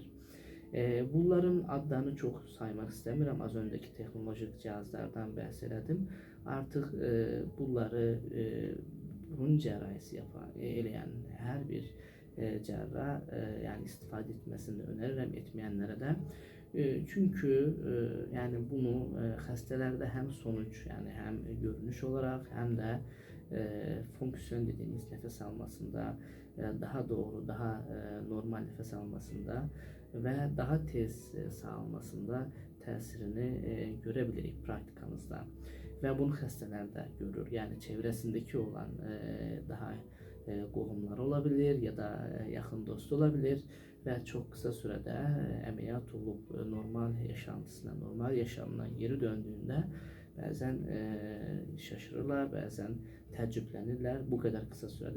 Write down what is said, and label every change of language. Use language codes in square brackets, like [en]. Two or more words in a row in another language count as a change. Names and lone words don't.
[az] Bunların adlarını çox saymaq istəmirəm. Az öncəki texnolojik cihazlardan bəhs elədim. Artıq bunları burun cərrahisi eləyən hər bir cərrah yəni istifadə etməsini önərirəm, etməyənlərə də. Çünkü yani bunu xəstələrdə həm sonuç, yani həm görünüş olarak həm də fonksiyon [tr] dediğimiz nefes almasında [az] daha doğru, daha normal nefes almasında və daha tez sağalmasında təsirini görebilirik praktikamızda. və bunu xəstələr də görür. Yəni çevrəsindəki olan daha qohumlar ola bilər ya da yaxın dost ola bilər və çox qısa sürədə əməliyyat olub normal yaşantısına, normal yaşamına geri döndüyündə bəzən şaşırırlar, bəzən təəccüblənirlər bu qədər qısa sürədə.